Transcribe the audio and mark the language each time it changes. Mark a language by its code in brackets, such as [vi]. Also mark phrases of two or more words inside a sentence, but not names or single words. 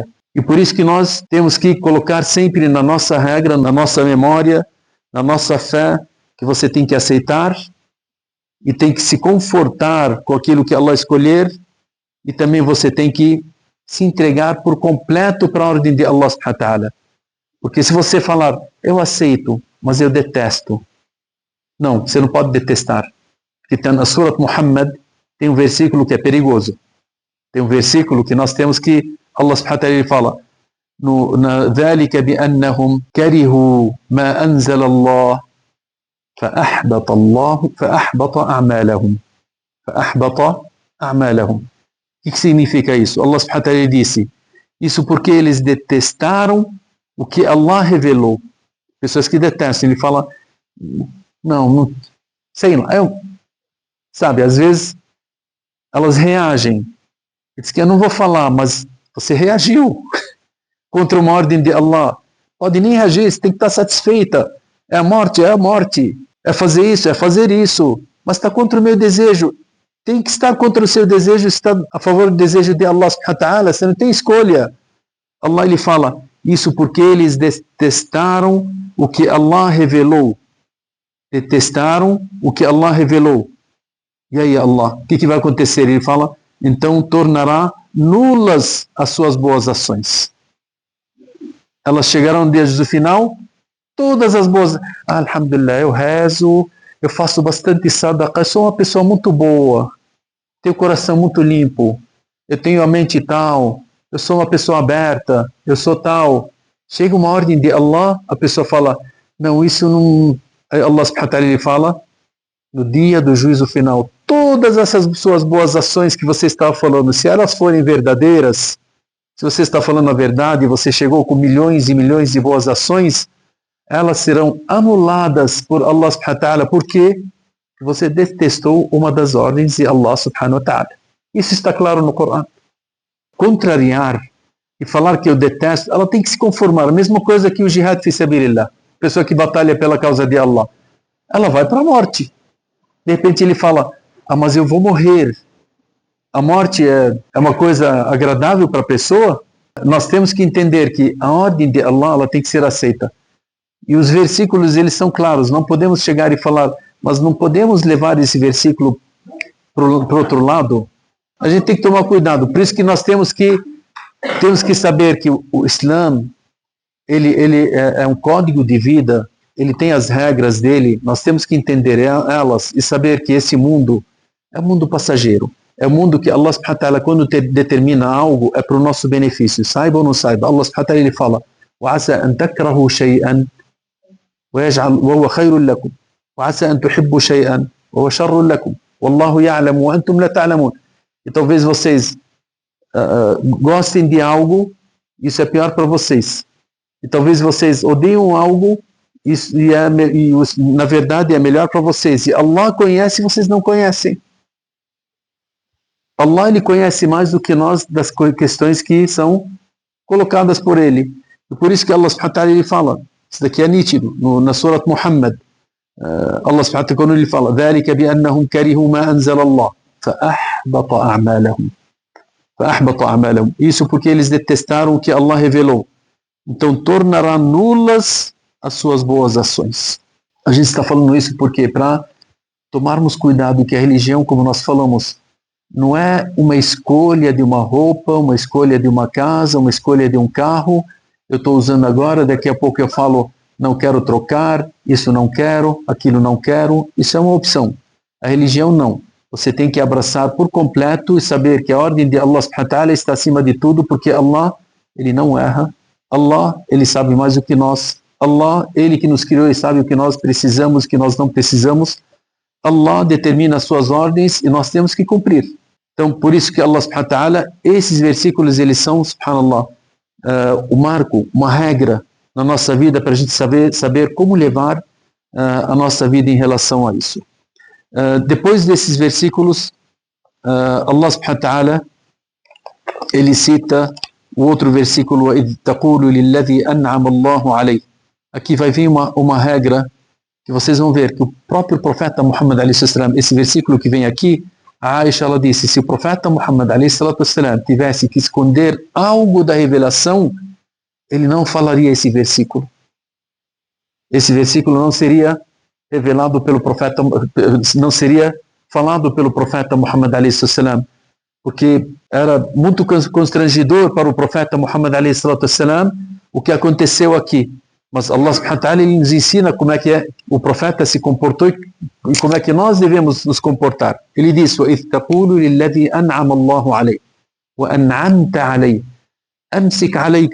[pt] E por isso que nós temos que colocar sempre na nossa regra, na nossa memória, na nossa fé, que você tem que aceitar e tem que se confortar com aquilo que Allah escolher, e também você tem que se entregar por completo para a ordem de Allah [ar] سبحانه وتعالى. [pt] Porque se você falar, eu aceito, mas eu detesto. Não, você não pode detestar. Porque na Surat Muhammad tem um versículo que é perigoso. Tem um versículo que nós temos que Allah [ar] سبحانه وتعالى [pt] fala: [ar] ذَلِكَ بِأَنَّهُمْ كَرِهُوا مَا أَنزَلَ اللَّهُ فَأَحْبَطَ أَعْمَالَهُم. [pt] O que significa isso? Allah [ar] سبحانه وتعالى [pt] disse isso porque eles detestaram o que Allah revelou. Pessoas que detestam, ele fala, não sei lá, sabe, às vezes elas reagem. Diz que eu não vou falar, mas você reagiu contra uma ordem de Allah. Pode nem reagir, você tem que estar satisfeita. É a morte, é fazer isso, é fazer isso, mas está contra o meu desejo. Tem que estar contra o seu desejo, está a favor do desejo de Allah [ar] سبحانه وتعالى, [pt] você não tem escolha. Allah ele fala, isso porque eles detestaram o que Allah revelou. detestaram o que Allah revelou. E aí, Allah, o que vai acontecer? Ele fala, então tornará nulas as suas boas ações. Elas chegarão no dia do final, todas as boas... Alhamdulillah, eu rezo, eu faço bastante sadaqa, eu sou uma pessoa muito boa, tenho o coração muito limpo, eu tenho a mente tal, eu sou uma pessoa aberta, eu sou tal. Chega uma ordem de Allah, a pessoa fala, não, isso não... [ar] الله سبحانه وتعالى, [pt] ele fala, no dia do juízo final, todas essas suas boas ações que você estava falando, se elas forem verdadeiras, se você está falando a verdade, você chegou com milhões e milhões de boas ações, elas serão anuladas por Allah [ar] سبحانه وتعالى, [pt] porque você detestou uma das ordens de Allah [ar] سبحانه وتعالى. [pt] Isso está claro no Corão. Contrariar e falar que eu detesto, ela tem que se conformar. A mesma coisa que o [ar] جهاد في سبيل الله, [pt] pessoa que batalha pela causa de Allah, ela vai para a morte. De repente ele fala, mas eu vou morrer. A morte é uma coisa agradável para a pessoa? Nós temos que entender que a ordem de Allah, ela tem que ser aceita. E os versículos, eles são claros. Não podemos chegar e falar, mas não podemos levar esse versículo para o outro lado. A gente tem que tomar cuidado. Por isso que nós temos que saber que o Islã, ele é um código de vida, ele tem as regras dele, nós temos que entender elas e saber que esse mundo é um mundo passageiro. É um mundo que Allah [ar] سبحانه وتعالى, [pt] quando determina algo, é para o nosso benefício. Saiba ou não saiba. [ar] الله سبحانه وتعالى, [pt] ele fala, [ar] وَعَسَى أَن تَكْرَهُوا شَيْئًا وَهُوَ خَيْرٌ لَكُمْ وَعَسَى أَن تُحِبُّوا شَيْئًا وَهُوَ شَرٌ لَكُمْ وَاللَّهُ يَعْلَمُ وَأَنْتُمْ لَا تَعْلَمُونَ. [pt] E talvez vocês gostem de algo, isso é pior para vocês. E talvez vocês odeiam algo, isso na verdade é melhor para vocês. E Allah conhece e vocês não conhecem. Allah, ele conhece mais do que nós das questões que são colocadas por ele. E por isso que Allah [ar] سبحانه وتعالى, [pt] ele fala, isso daqui é nítido, na Surat Muhammad, Allah [ar] سبحانه وتعالى, [pt] quando ele fala, [ar] ذَلِكَ بِأَنَّهُمْ كَرِهُوا مَا أَنزَلَ اللَّهُ فَأَحْبَطَ أَعْمَالَهُمْ. [pt] Isso porque eles detestaram o que Allah revelou. Então tornará nulas as suas boas ações. A gente está falando isso porque para tomarmos cuidado que a religião, como nós falamos, não é uma escolha de uma roupa, uma escolha de uma casa, uma escolha de um carro. Eu estou usando agora, daqui a pouco eu falo, não quero trocar, isso não quero, aquilo não quero. Isso é uma opção. A religião não. Você tem que abraçar por completo e saber que a ordem de Allah [ar] سبحانه وتعالى [pt] está acima de tudo, porque Allah, ele não erra. Allah, ele sabe mais do que nós. Allah, ele que nos criou e sabe o que nós precisamos, o que nós não precisamos. Allah determina as suas ordens e nós temos que cumprir. Então, por isso que Allah [ar] سبحانه وتعالى, [pt] esses versículos, eles são, subhanallah, o marco, uma regra na nossa vida para a gente saber como levar a nossa vida em relação a isso. Depois desses versículos, [ar] الله سبحانه وتعالى, [pt] ele cita o outro versículo, [ar] إِذْ تَقُولُ لِلَّذِي أَنْعَمَ اللَّهُ عَلَيْهِ. [pt] Aqui vai vir uma regra que vocês vão ver que o próprio profeta Muhammad [ar] عليه السلام, [pt] esse versículo que vem aqui, a Aisha, ela disse, se o profeta Muhammad [ar] عليه السلام [pt] tivesse que esconder algo da revelação, ele não falaria esse versículo. Esse versículo não seria revelado pelo profeta, não seria falado pelo profeta Muhammad [ar] عليه السلام, [pt] porque era muito constrangedor para o profeta Muhammad [ar] عليه السلام [pt] o que aconteceu aqui. [ar] Mas الله سبحانه وتعالى, [pt] ele nos ensina como é que o profeta se comportou e como é que nós devemos nos comportar. Ele diz, [ar] وَإِذْ تَقُولُ لِلَّذِي أَنْعَمَ اللَّهُ عَلَيْهِ وَأَنْعَمْتَ عَلَيْهِ أَمْسِكْ عَلَيْكَ